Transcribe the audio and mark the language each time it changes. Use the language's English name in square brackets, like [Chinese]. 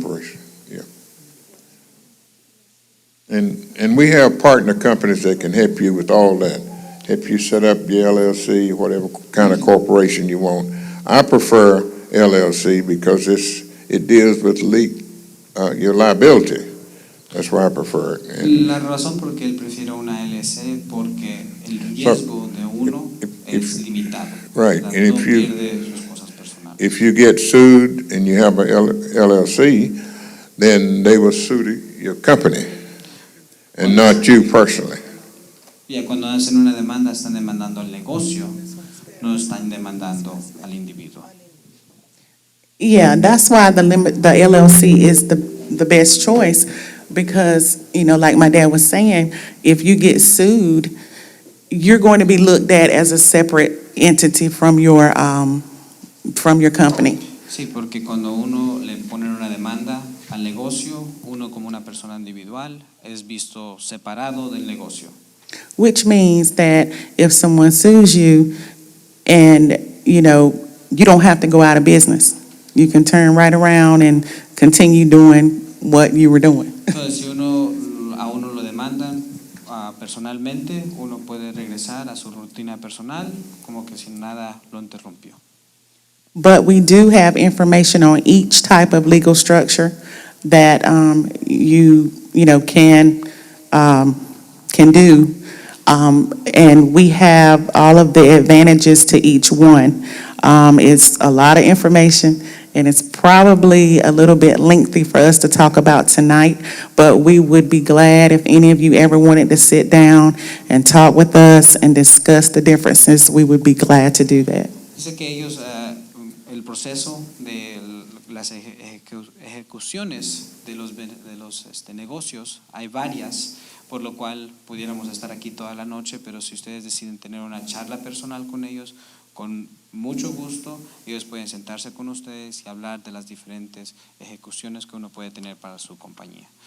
[English] corporation, yeah. And we have partner companies that can help you with all that. Help you set up your LLC, whatever kind of corporation you want. I prefer LLC because it deals with your liability. That's why I prefer it. And [Spanish] La razón por que él prefiere una LLC porque el riesgo de uno es limitado. [English] Right, [Spanish] ¿Verdad? [English] and [Spanish] No [English] if you- [Spanish] pierde sus cosas personales. [English] if you get sued and you have a LLC, then they will sue your company and not you personally. [Spanish] Ya cuando hacen una demanda están demandando al negocio, no están demandando al individuo. [English] Yeah, that's why the LLC is the best choice because, like my dad was saying, if you get sued, you're going to be looked at as a separate entity from your company. [Spanish] Sí, porque cuando uno le ponen una demanda al negocio, uno como una persona individual es visto separado del negocio. [English] Which means that if someone sues you and, you don't have to go out of business. You can turn right around and continue doing what you were doing. [Spanish] Entonces, si a uno lo demandan personalmente, uno puede regresar a su rutina personal como que sin nada lo interrumpió. [English] But we do have information on each type of legal structure that you can do. And we have all of the advantages to each one. It's a lot of information, and it's probably a little bit lengthy for us to talk about tonight, but we would be glad if any of you ever wanted to sit down and talk with us and discuss the differences, we would be glad to do that. [Spanish] Dice que ellos, el proceso de las ejecuciones de los negocios, hay varias, por lo cual pudiéramos estar aquí toda la noche, pero si ustedes deciden tener una charla personal con ellos, con mucho gusto, ellos pueden sentarse con ustedes y hablar de las diferentes ejecuciones que uno puede tener para su compañía.